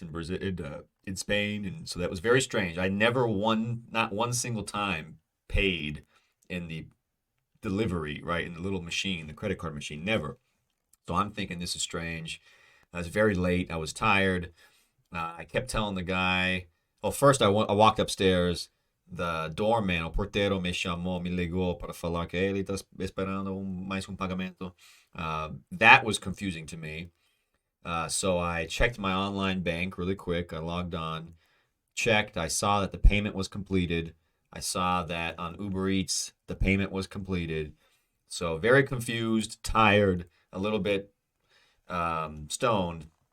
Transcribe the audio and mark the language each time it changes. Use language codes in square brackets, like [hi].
[en] and Brazil, in Spain, and so that was very strange. I never not one single time paid in the delivery, right, in the little machine, the credit card machine, never. So I'm thinking this is strange. I was very late. I was tired. I kept telling the guy. Well, first I walked upstairs. The doorman, [pt] o porteiro, me ligou para falar que ele está esperando mais pagamento. [en] That was confusing to me. So I checked my online bank really quick. I logged on, checked. I saw that the payment was completed. I saw that on Uber Eats, the payment was completed. So very confused, tired, a little bit stoned.